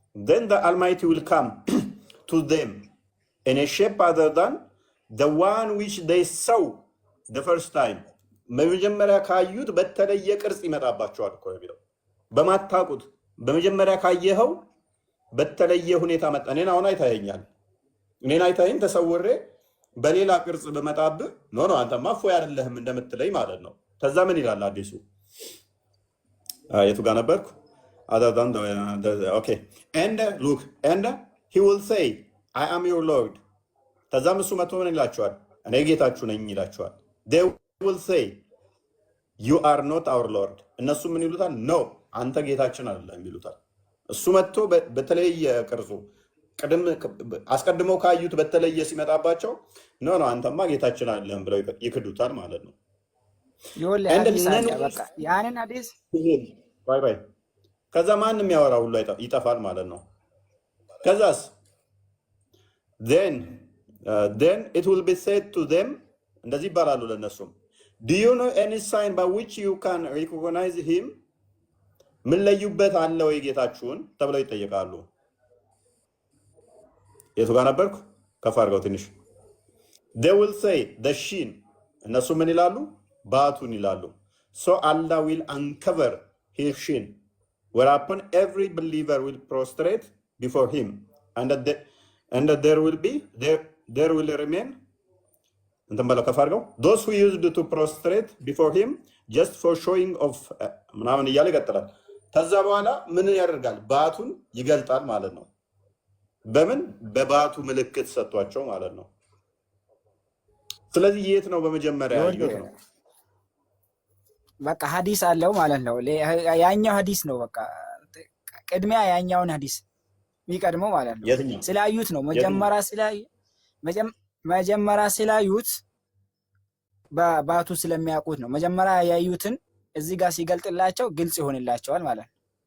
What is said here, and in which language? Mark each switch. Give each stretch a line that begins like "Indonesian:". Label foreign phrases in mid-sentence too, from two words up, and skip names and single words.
English: then the Almighty will come to them in a shape other than the one which they saw the first time.
Amharic: በመጀመሪያ ካዩት በተለየ ቅርጽ ይመጣባቸዋል እኮ ነው። በማታውቁት በመጀመሪያ ካየኸው በተለየ ሁኔታ መጣ። እኔን አሁን አይታየኛል። እኔን አይታየኝ ተሰውሬ በሌላ ቅርጽ በመጣብህ ኖ አንተማ እፎይ አይደለህም እንደምትለይ ማለት ነው። ከዛ ምን ይላል አዲሱ የቱ ጋር ነበርኩ?
English: okay, and look, and he will say I am your Lord.
Amharic: ከዛም እሱ መጥቶ ምን ይላቸዋል? እኔ ጌታችሁ ነኝ ይላቸዋል።
English: they will say you are not our Lord.
Amharic: እነሱ ምን ይሉታል? no አንተ ጌታችን አይደለም ይሉታል። እሱ መጥቶ በተለየ ቅርጹ አስቀድመው ካዩት በተለየ ሲመጣባቸው ኖ አንተማ ጌታችን አይደለም ብለው ይክዱታል ማለት ነው። ያንን አዲስ ባይ ከዛ ማንም ያወራው ሁሉ ይጠፋል ማለት ነው። ከዛስ
English: then it will be said to them
Amharic: እንደዚህ ይባላሉ ለነሱም
English: do you know any sign by which you can recognize him?
Amharic: ምን ለዩበት አለ ወይ ጌታችሁን ተብለው ይጠየቃሉ። የቱ ጋር ነበርኩ? ከፍ አድርገው ትንሽ
English: they will say the shin
Amharic: እነሱ ምን ይላሉ? ባቱን ይላሉ።
English: so Allah will uncover his shin whereupon every believer will prostrate before him and there will remain
Amharic: እንትን በለው ከፍ አድርገው
English: those who used to prostrate before him just for showing of
Amharic: ምናምን እያለ ይቀጥላል። ከዛ በኋላ ምን ያደርጋል? ባቱን ይገልጣል ማለት ነው። በምን በባቱ ምልክት ሰጥቷቸው ማለት ነው። ስለዚህ የት ነው በመጀመሪያ ያዩት ነው? በቃ ሐዲስ አለው ማለት ነው። ያኛው ሐዲስ ነው በቃ ቅድሚያ ያኛውን ሐዲስ የሚቀድመው ማለት ነው። ስላዩት ነው መጀመሪያ ስላዩት በባቱ ስለሚያውቁት ነው። መጀመሪያ ያዩትን እዚህ ጋር ሲገልጥላቸው ግልጽ ይሆንላቸዋል ማለት ነው።